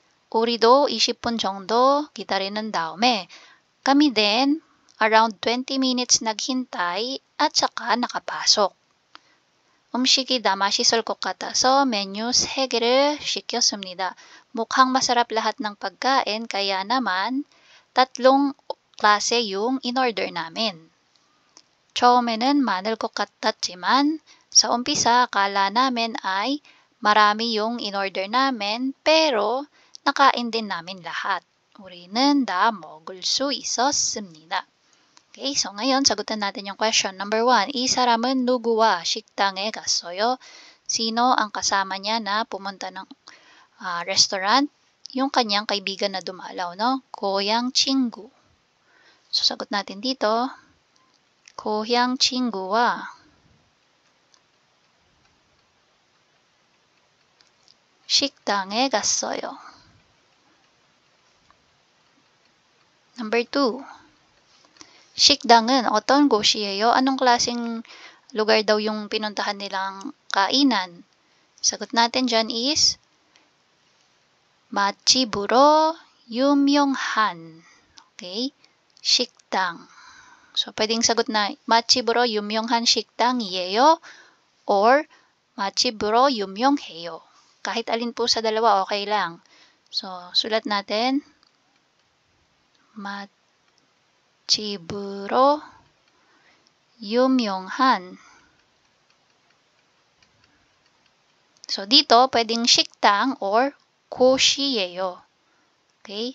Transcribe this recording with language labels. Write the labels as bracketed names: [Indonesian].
[Korean] 우리도 20분 정도 기다리는 다음에 [Filipino] kami din around 20 minutes naghintay at saka nakapasok. [Korean] 음식이 다 맛있을 것 같아서 메뉴 3개를 시켰습니다. [Filipino] Mukhang masarap lahat ng pagkain kaya naman 3 klase yung in-order namin. [Korean] 처음에는 많을 것 같았지만 [Filipino] sa umpisa akala namin ay marami yung in-order namin pero nakain din namin lahat. [Korean] 우리는 다 먹을 수 있었습니다. [Filipino] Okay, so ngayon, sagutan natin yung question. [Korean] Number 1, 이 사람은 누구와 식당에 갔어요? [Filipino] Sino ang kasama niya na pumunta ng restaurant? Yung kanyang kaibigan na dumalaw, no? [Korean] 고향 친구. [Filipino] So, sagot natin dito. [Korean] 고향 친구와 식당에 갔어요. Number 2. 식당은 어떤 곳이에요? [Filipino] Anong klaseng lugar daw yung pinuntahan nilang kainan? Sagot natin dyan is [Korean] 맛집으로 유명한. Okay? 식당. [Filipino] So, pwedeng sagot na [Korean] 맛집으로 유명한 식당이에요 [Filipino] or [Korean] 맛집으로 유명해요. [Filipino] Kahit alin po sa dalawa, okay lang. So, sulat natin [Korean] 맛집으로 유명한. [Filipino] So, dito, pwedeng 식당 or 곳이에요. Okay?